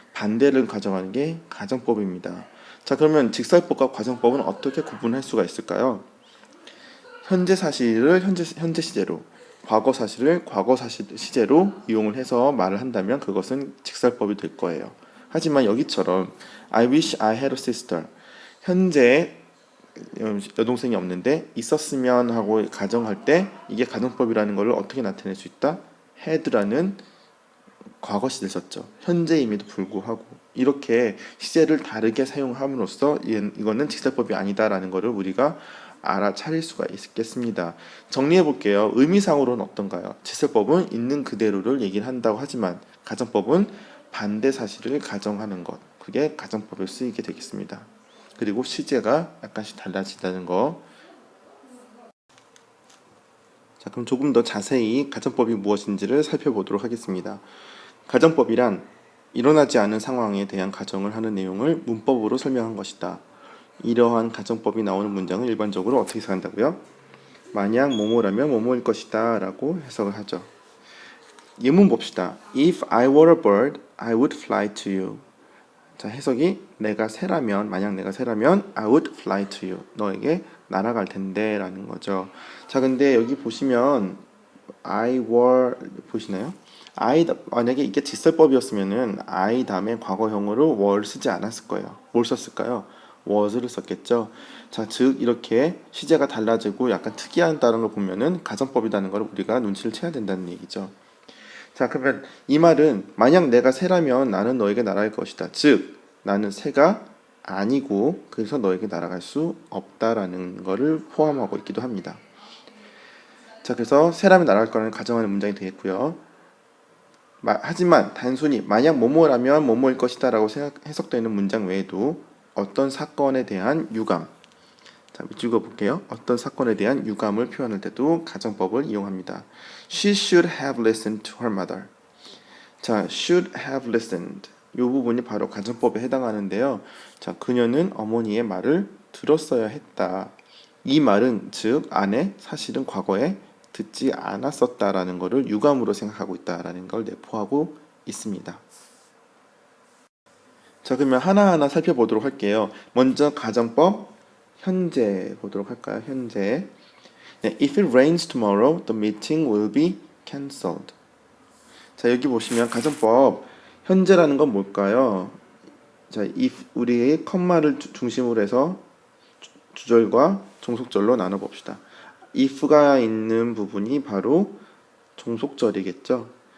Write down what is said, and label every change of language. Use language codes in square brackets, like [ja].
[ko] 반대를 가정하는 게 가정법입니다. 자, 그러면 직설법과 가정법은 어떻게 구분할 수가 있을까요? 현재 사실을 현재 시제로, 과거 사실을 과거 시제로 이용을 해서 말을 한다면 그것은 직설법이 될 거예요. 하지만 여기처럼 [en] I wish I had a sister. [ko] 현재 여동생이 없는데 있었으면 하고 가정할 때 이게 가정법이라는 것을 어떻게 나타낼 수 있다? had라는 과거 시제를 썼죠. 현재임에도 불구하고 이렇게 시제를 다르게 사용함으로써 이거는 직설법이 아니다라는 것을 우리가 알아차릴 수가 있겠습니다. 정리해 볼게요. 의미상으로는 어떤가요? 직설법은 있는 그대로를 얘기를 한다고 하지만 가정법은 반대 사실을 가정하는 것. 그게 가정법에 쓰이게 되겠습니다. 그리고 시제가 약간씩 달라진다는 거. 자, 그럼 조금 더 자세히 가정법이 무엇인지를 살펴보도록 하겠습니다. 가정법이란 일어나지 않은 상황에 대한 가정을 하는 내용을 문법으로 설명한 것이다. 이러한 가정법이 나오는 문장은 일반적으로 어떻게 해석한다고요? 만약 뭐뭐라면 뭐뭐일 것이다 라고 해석을 하죠. 예문 봅시다. [en] If I were a bird, I would fly to you. [ko] 자, 해석이 만약 내가 새라면 [en] I would fly to you. [ko] 너에게 날아갈 텐데 라는 거죠. 자, 근데 여기 보시면 I were 보시나요? 만약에 이게 직설법이었으면은 I 다음에 과거형으로 were 쓰지 않았을 거예요. 뭘 썼을까요? was를 썼겠죠. 자, 즉 이렇게 시제가 달라지고 약간 특이하다는 걸 보면은 가정법이라는 걸 우리가 눈치를 채야 된다는 얘기죠. 자, 그러면 이 말은 만약 내가 새라면 나는 너에게 날아갈 것이다. 즉 나는 새가 아니고 그래서 너에게 날아갈 수 없다라는 것을 포함하고 있기도 합니다. 자, 그래서 새라면 날아갈 거라는 가정하는 문장이 되겠고요. 하지만 단순히 만약 뭐뭐라면 뭐뭐일 것이다 라고 해석되는 문장 외에도 어떤 사건에 대한 유감, 자, 읽어볼게요. 어떤 사건에 대한 유감을 표현할 때도 가정법을 이용합니다. [en] She should have listened to her mother. 자, should have listened. [ko] 이 부분이 바로 가정법에 해당하는데요. 자, 그녀는 어머니의 말을 들었어야 했다. 이 말은 즉 아내 사실은 과거에 듣지 않았었다라는 것을 유감으로 생각하고 있다라는 걸 내포하고 있습니다. 자, 그러면 하나하나 살펴보도록 할게요. 먼저 가정법 현재 보도록 할까요? 현재. 네, [en] If it rains tomorrow, the meeting will be cancelled. [ko] 자, 여기 보시면 가정법 현재라는 건 뭘까요? 자, if 우리의 컴마를 중심으로 해서 주절과 종속절로 나눠 봅시다. if가 있는 부분이 바로 종속절이겠죠.